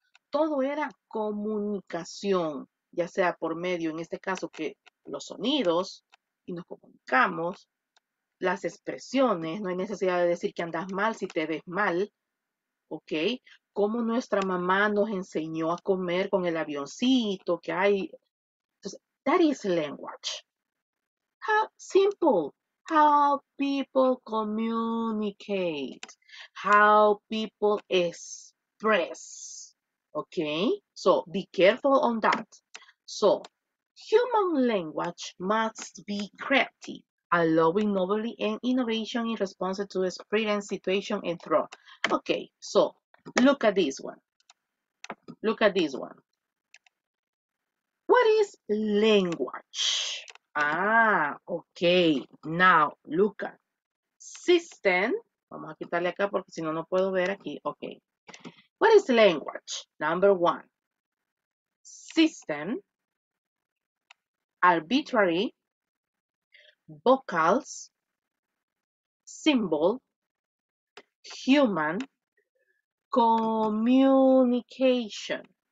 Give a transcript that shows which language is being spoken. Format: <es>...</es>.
<es>Todo era comunicación, ya sea por medio, en este caso, que los sonidos, y nos comunicamos, las expresiones, no hay necesidad de decir que andas mal si te ves mal, ¿ok? Como nuestra mamá nos enseñó a comer con el avioncito que hay. Entonces,</es> <en>that is language. How simple. How people communicate. How people express. Okay? So be careful on that. So, human language must be creative, allowing novelty and innovation in response to experience, situation, and threat. Okay, so look at this one. Look at this one. What is language? Okay. Now, look at system.</en> <es>Vamos a quitarle acá porque si no, no puedo ver aquí.</es> <en>Okay. What is language? Number 1. System, arbitrary, vocals, symbol, human, communication.</en>